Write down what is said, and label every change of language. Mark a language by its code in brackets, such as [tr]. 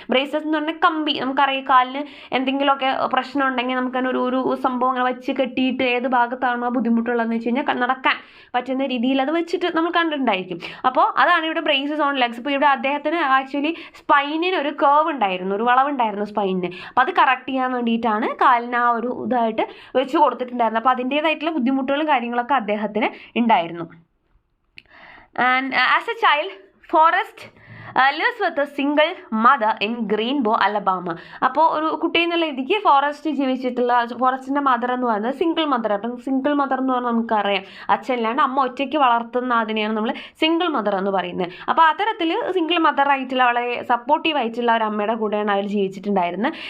[ml] Braces എന്ന് പറഞ്ഞാൽ കമ്പി, നമുക്കറിയാം കാലിന് എന്തെങ്കിലുമൊക്കെ പ്രശ്നം ഉണ്ടെങ്കിൽ നമുക്കതിന് ഒരു സംഭവം അങ്ങനെ വെച്ച് കെട്ടിയിട്ട് ഏത് ഭാഗത്താണോ ബുദ്ധിമുട്ടുള്ളതെന്ന് വെച്ച് കഴിഞ്ഞാൽ നടക്കാൻ പറ്റുന്ന രീതിയിൽ അത് വെച്ചിട്ട് നമ്മൾ കണ്ടിട്ടുണ്ടായിരിക്കും. അപ്പോൾ അതാണ് ഇവിടെ ബ്രേസസ് ഓൺ ലെഗ്സ്. ഇപ്പോൾ ഇവിടെ അദ്ദേഹത്തിന് ആക്ച്വലി സ്പൈനിന് ഒരു കേർവ് ഉണ്ടായിരുന്നു, ഒരു വളവുണ്ടായിരുന്നു സ്പൈനിന്. അപ്പോൾ അത് കറക്റ്റ് ചെയ്യാൻ വേണ്ടിയിട്ടാണ് കാലിന് ആ ഒരു ഇതായിട്ട് വെച്ച് കൊടുത്തിട്ടുണ്ടായിരുന്നത്. അപ്പോൾ അതിൻ്റേതായിട്ടുള്ള ബുദ്ധിമുട്ടുകളും കാര്യങ്ങളൊക്കെ അദ്ദേഹത്തിന് ഉണ്ടായിരുന്നു. [en] And as a child Forrest lives with a single mother in Greenbow, Alabama. [ml] അപ്പോൾ ഒരു കുട്ടി എന്നുള്ള രീതിക്ക് ഫോറസ്റ്റിൻ്റെ മദർ എന്ന് പറയുന്നത് സിംഗിൾ മദർ. അപ്പം സിംഗിൾ മദർ എന്ന് പറഞ്ഞാൽ നമുക്കറിയാം അച്ഛനില്ലാണ്ട് അമ്മ ഒറ്റയ്ക്ക് വളർത്തുന്ന അതിനെയാണ് നമ്മൾ സിംഗിൾ മദർ എന്ന് പറയുന്നത്. അപ്പോൾ അത്തരത്തിൽ സിംഗിൾ മദർ ആയിട്ടുള്ള വളരെ സപ്പോർട്ടീവ് ആയിട്ടുള്ള ഒരു അമ്മയുടെ കൂടെയാണ് അവർ ജീവിച്ചിട്ടുണ്ടായിരുന്നത്.